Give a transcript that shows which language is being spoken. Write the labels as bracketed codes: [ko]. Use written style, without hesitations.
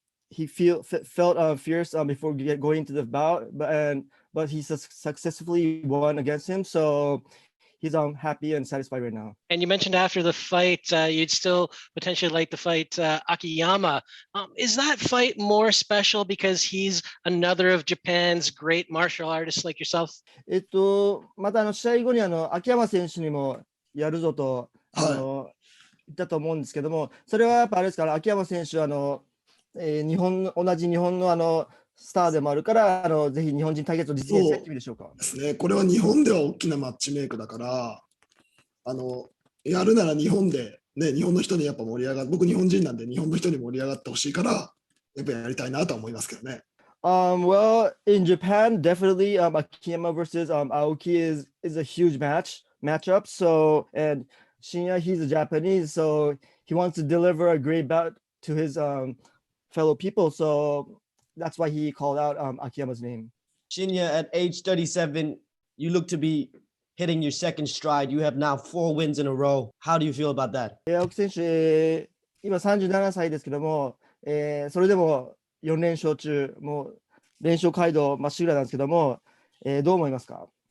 [en] He felt fierce before going to the bout, but he successfully won against him. So he's happy and satisfied right now. And you mentioned after the fight, you'd still potentially like to fight Akiyama. Is that fight more special because he's another of Japan's great martial artists like yourself? [ja] また試合後に秋山選手にもやるぞと言ったと思うんですけども、それはやっぱあれですから、秋山選手は同じ日本のスターでもあるから、ぜひ日本人対決を実現したいという意味でしょうか。ですね。これは日本では大きなマッチメイクだから、やるなら日本で、ね、日本の人にやっぱ盛り上がる。僕日本人なんで日本の人に盛り上がってほしいから、やっぱやりたいなとは思いますけどね。 [en] Well, in Japan, definitely Akiyama versus Aoki is a huge matchup. So, and Shinya, he's a Japanese, so he wants to deliver a great bout to his fellow people. So that's why he called out Akiyama's name. Shinya, at age 37, you look to be hitting your second stride. You have now 4 wins in a row. How do you feel about that? [ja] 青木選手、今37歳ですけども、それでも4連勝中、もう連勝街道まっしぐらなんですけども、どう思いますか？